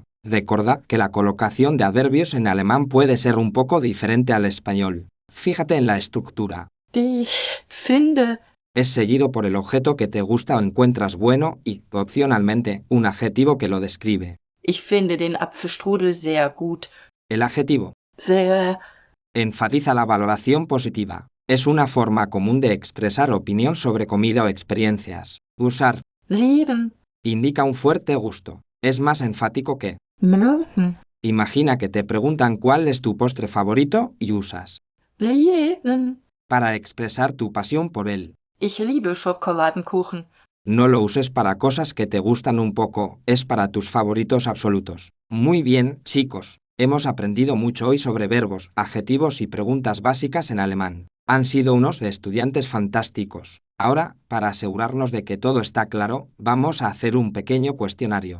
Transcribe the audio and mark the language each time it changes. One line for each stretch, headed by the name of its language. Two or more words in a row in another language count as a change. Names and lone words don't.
Spanish: Recordad que la colocación de adverbios en alemán puede ser un poco diferente al español. Fíjate en la estructura.
German: Ich finde,
Spanish: Es seguido por el objeto que te gusta o encuentras bueno y, opcionalmente, un adjetivo que lo describe.
German: ich finde den Apfelstrudel sehr gut.
Spanish: El adjetivo
German: Sehr.
Spanish: enfatiza la valoración positiva. Es una forma común de expresar opinión sobre comida o experiencias. Usar
German: Lieben.
Spanish: indica un fuerte gusto. Es más enfático que
German: Mögen.
Spanish: imagina que te preguntan cuál es tu postre favorito y usas
German: Lieben.
Spanish: para expresar tu pasión por él.
German: Ich liebe Schokoladenkuchen.
Spanish: No lo uses para cosas que te gustan un poco, es para tus favoritos absolutos. Muy bien, chicos. Hemos aprendido mucho hoy sobre verbos, adjetivos y preguntas básicas en alemán. Han sido unos estudiantes fantásticos. Ahora, para asegurarnos de que todo está claro, vamos a hacer un pequeño cuestionario.